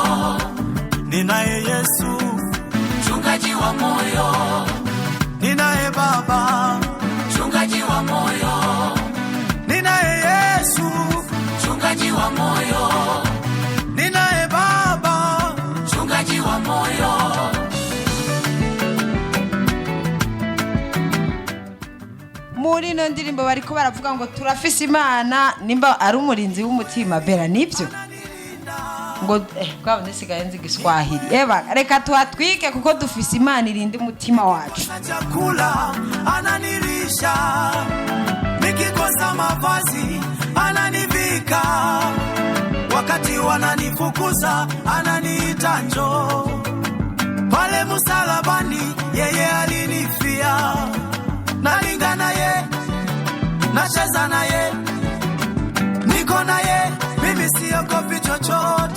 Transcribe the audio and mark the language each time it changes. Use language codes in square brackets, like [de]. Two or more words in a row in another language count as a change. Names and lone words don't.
[sw] Ninaye Yesu, mchungaji wa moyo. Ninaye Baba, mchungaji wa moyo. Ninaye Yesu, mchungaji wa moyo. Ninaye Baba, mchungaji wa moyo. [rn] Muri no ndirimbo bariko baravuga ngo turafise Imana nimba ari umurinzi w'umutima Bella nivyo ngo kwabo nisigaye nzi Giswahili eba reka tuhatwike kuko dufise Imana irinde umutima wacu. [sw] Chakula ananilisha, nikikosa mavazi ananivika, wakati wananifukuza ananiita njoo. Pale msalabani yeye alinifia, nalinga naye, nacheza naye, niko naye, mimi siogopi chochote.